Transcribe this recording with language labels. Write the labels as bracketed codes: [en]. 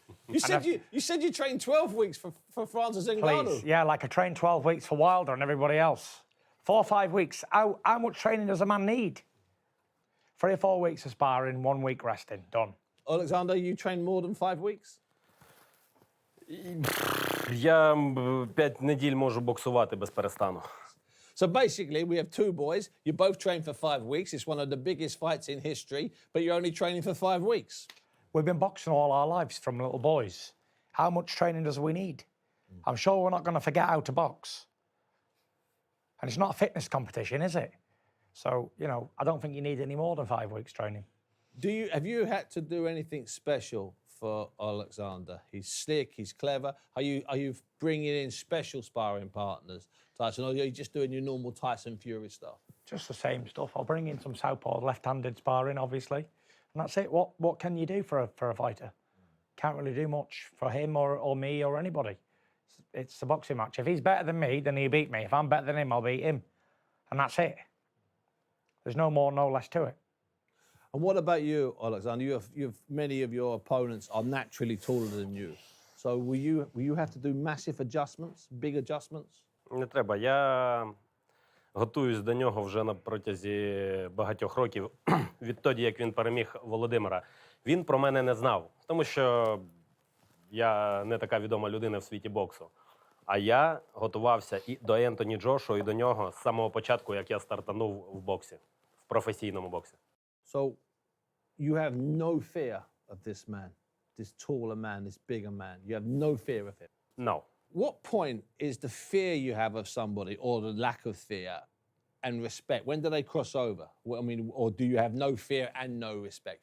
[en] You said you trained 12 weeks for Francis Ngannou. Please. Yeah, like I trained 12 weeks for Wilder and everybody else. 4 or 5 weeks. How much training does a man need? 3 or 4 weeks of sparring, 1 week resting. Done. Oleksandr, you trained more than 5 weeks? [uk] Я 5 неділь можу боксувати без перестану. [en] So basically, we have 2 boys. You both trained for 5 weeks. It's one of the biggest fights in history, but you're only training for 5 weeks. We've been boxing all our lives from little boys. How much training does we need? I'm sure we're not going to forget how to box. And it's not a fitness competition, is it? So, I don't think you need any more than 5 weeks training. Have you had to do anything special for Oleksandr? He's slick, he's clever. Are you bringing in special sparring partners, Tyson, or are you just doing your normal Tyson Fury stuff? Just the same stuff. I'll bring in some southpaw left-handed sparring, obviously. And that's it. What can you do for a fighter? Can't really do much for him or me or anybody. It's a boxing match. If he's better than me, then he'll beat me. If I'm better than him, I'll beat him. And that's it. There's no more, no less to it. And what about you, Oleksandr? Many of your opponents are naturally taller than you. So will you have to do massive adjustments, big adjustments? [uk] Не треба. Я готуюсь до нього вже на протязі багатьох років. Відтоді, як він переміг Володимира. Він про мене не знав, тому що я не така відома людина в світі боксу. А я готувався і до Ентоні Джошуа, і до нього з самого початку, як я стартанув в боксі, в професійному боксі. [en] So you have no fear of this man, this taller man, this bigger man. You have no fear of him. No. What point is the fear you have of somebody or the lack of fear and respect? When do they cross over? Well, I mean, or do you have no fear and no respect?